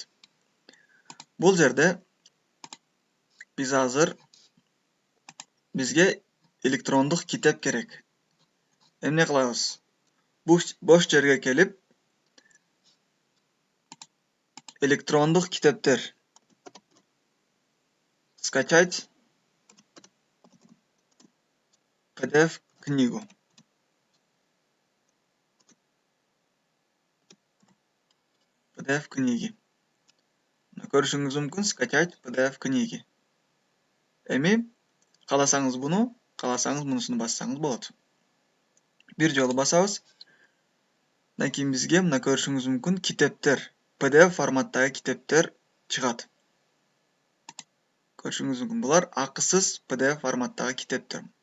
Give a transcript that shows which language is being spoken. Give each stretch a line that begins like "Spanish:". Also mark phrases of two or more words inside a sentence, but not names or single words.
Kyrgyz: Бул жерде биз азыр бизге электрондук китеп керек. Эмне кылабыз? Бош жерге келип, электрондук китептер
Russian: скачать PDF книгу. PDF книги.
Kyrgyz: Көрүшүңүз мүмкүн
Russian: скачать PDF книги.
Kyrgyz: Эми кааласаңыз буну, кааласаңыз мунусуну бассаңыз болот. Бир жолу басабыз. Андан кийин бизге мына көрүшүңүз мүмкүн китептер, PDF форматтагы китептер чыгат. Көрүшүңүз мүмкүн, булар акысыз PDF форматтагы китептер.